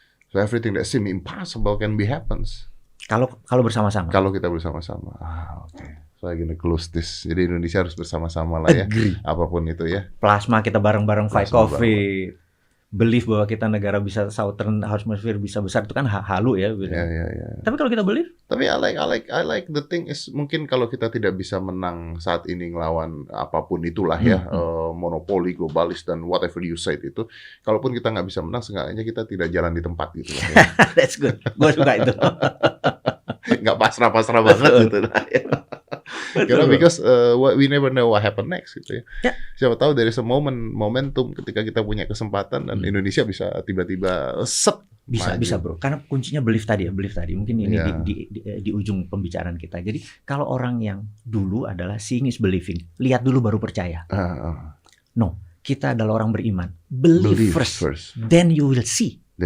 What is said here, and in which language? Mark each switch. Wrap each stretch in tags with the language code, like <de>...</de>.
<en>So everything that seems impossible can be happens.</en> <id>Kalau bersama-sama. Kalau kita bersama-sama.</id> <en>Oke. So I'm gonna close this.</en> <id>Jadi Indonesia harus bersama-sama lah ya. Apapun itu ya. Plasma kita bareng-bareng fight COVID. Belief bahwa kita negara bisa Southern Hemisphere bisa besar itu kan halu ya. Tapi kalau kita belief. Tapi</id> <en>I like the thing is</en> <id>mungkin kalau kita tidak bisa menang saat ini ngelawan apapun itulah ya. Monopoli, globalis dan</id> <en>whatever you said</en> <id>itu. Kalaupun kita nggak bisa menang, seenggaknya kita tidak jalan di tempat gitu lah ya.</id> <en>That's good.</en> <id>Gue suka itu. Nggak pasrah-pasrah banget gitu lah ya. Karena</id> <en>because we never know what happen next</en> <id>gitu ya. Siapa tahu dari momentum ketika kita punya kesempatan dan Indonesia bisa tiba-tiba bisa bro. Karena kuncinya belief tadi. Mungkin ini di ujung pembicaraan kita. Jadi kalau orang yang dulu adalah</id> <en>seeing is believing,</en> <id>lihat dulu baru percaya. No, kita adalah orang beriman.</id> <en>Believe first, then you will see.</en>